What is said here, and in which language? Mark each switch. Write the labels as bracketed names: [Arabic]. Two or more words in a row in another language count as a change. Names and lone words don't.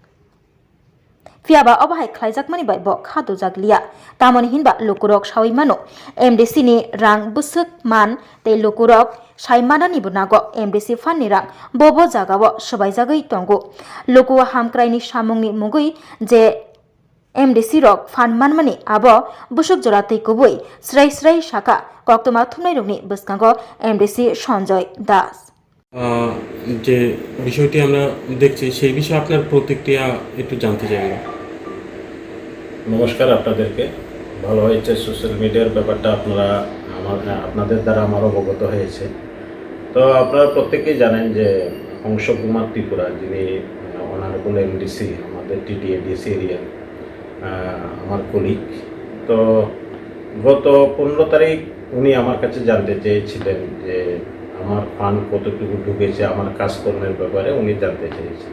[Kok Borok] fiaba obahai khlaijakmani bai bo khadu jaglia tamoni hinba lukurok sawimano MDC ni rang busuk man te lukurok saimanani bunago MDC fanni rang bobo jagao sabai jagai tongo luku hamkraini samungni mugui je MDC rok fan manmani abo busuk jorate kubui srai srai saka koktoma thumnai rokni buskango MDC Sanjay Das [Bangla] যে বিষয়টি আমরা দেখছি সেই বিষয়ে আপনার প্রতিক্রিয়া একটু জানতে চাই আমরা। নমস্কার আপনাদেরকে। ভালো হয়েছে সোশ্যাল মিডিয়ার ব্যাপারটা আপনাদের দ্বারা আমার অবগত হয়েছে। তো আপনারা প্রত্যেকেই জানেন যে হংস কুমার ত্রিপুরা যিনি অনারেবল MDC আমাদের TTADC এরিয়া আমার কলিগ, তো গত 15 তারিখ উনি আমার কাছে জানতে চেয়েছিলেন যে আমার ফান্ড কতটুকু ঢুকেছে, আমার কাজকর্মের ব্যাপারে উনি জানতে চেয়েছেন।